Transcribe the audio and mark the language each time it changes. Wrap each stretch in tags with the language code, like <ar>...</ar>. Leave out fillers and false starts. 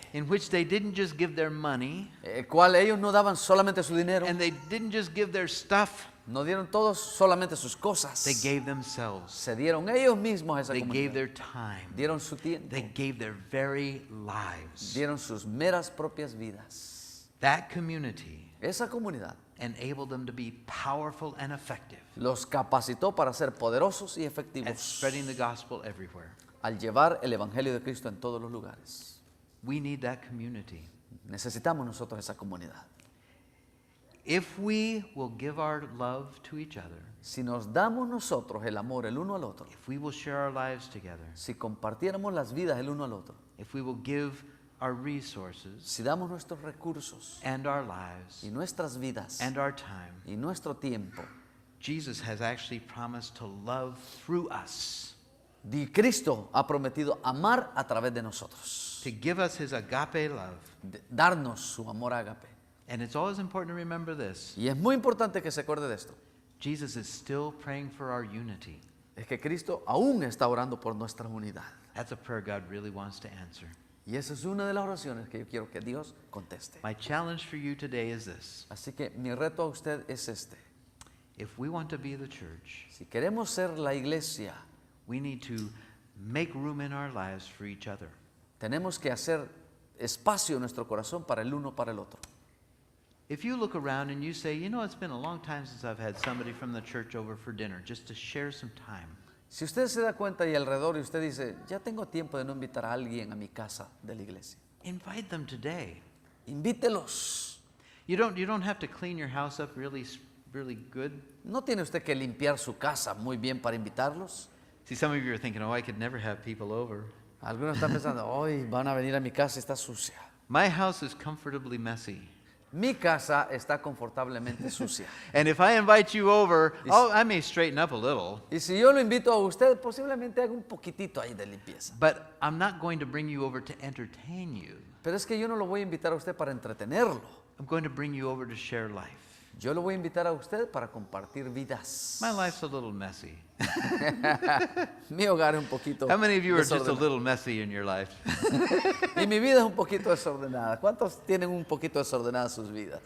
<en>In which they didn't just give their money,</en> <es>el cual ellos no daban solamente su dinero,</es> <en>and they didn't just give their stuff,</en> <es>no dieron todos solamente sus cosas,</es> <en>they gave themselves.</en> <es>se dieron ellos mismos a esa</es> <en>They gave</en> <es>comunidad,</es> <en>their time.</en> <es>dieron su tiempo,</es> <en>They gave their very lives.</en> <es>dieron sus meras propias vidas.</es> <en>That community</en> <es>Esa comunidad</es> <en>enabled them to be powerful and effective</en> <es>los capacitó para ser poderosos y</es> <en>at</en> <es>efectivos</es> <en>spreading the gospel everywhere.</en> <es>al llevar el evangelio de Cristo en todos los lugares.</es> <en>We need that community.</en> <es>Necesitamos nosotros esa comunidad.</es> <en>If we will give our love to each other,</en> <es>Si nos damos nosotros el amor el uno al otro,</es> <en>if we will share our lives together,</en> <es>si compartiéramos las vidas el uno al otro,</es> <en>if we will give our resources</en> <es>si damos nuestros recursos</es> <en>and our lives</en> <es>y nuestras vidas</es> <en>and our time,</en> <es>y nuestro tiempo,</es> <en>Jesus has actually promised to love through us,</en> <es>Cristo ha prometido amar a través de nosotros,</es> <en>to give us his agape love.</en> <es>darnos su amor ágape.</es> <en>And it's always important to remember this.</en> <es>Y es muy importante que se acuerde de esto.</es> <en>Jesus is still praying for our unity.</en> <es>Es que Cristo aún está orando por nuestra unidad.</es> <en>That's a prayer God really wants to answer.</en> <es>Y esa es una de las oraciones que yo quiero que Dios conteste.</es> <en>My challenge for you today is this.</en> <es>Así que mi reto a usted es este.</es> <en>If we want to be the church,</en> <es>Si queremos ser la iglesia,</es> <en>we need to make room in our lives for each other.</en> <es>tenemos que hacer espacio en nuestro corazón para el uno para el otro.</es> <en>If you look around and you say, you know, it's been a long time since I've had somebody from the church over for dinner, just to share some time.</en> <es>Si usted se da cuenta y alrededor y usted dice, ya tengo tiempo de no invitar a alguien a mi casa de la iglesia,</es> <en>Invite them today.</en> <es>invítelos.</es> <en>You don't have to clean your house up really good.</en> <es>¿No tiene usted que limpiar su casa muy bien para invitarlos?</es> <en>See, some of you are thinking, oh, I could never have people over.</en> <es>Algunos están pensando, hoy van a venir a mi casa, está sucia.</es> <en>My house is comfortably messy.</en> <es>Mi casa está confortablemente sucia.</es> <en>And if I invite you over, I may straighten up a little,</en> <es>Y si yo lo invito a usted, posiblemente haga un poquitito ahí de limpieza.</es> <en>but I'm not going to bring you over to entertain you.</en> <es>Pero es que yo no lo voy a invitar a usted para entretenerlo.</es> <en>I'm going to bring you over to share life.</en> <es>Yo lo voy a invitar a usted para compartir vidas.</es> <en>My life's a little messy.</en> <es>Mi hogar es un poquito</es> <en>How many of you are just a</en> <es>desordenado.</es> <en>little messy in your life?</en> <es>Y mi vida es un poquito desordenada. ¿Cuántos tienen un poquito desordenadas sus vidas?</es>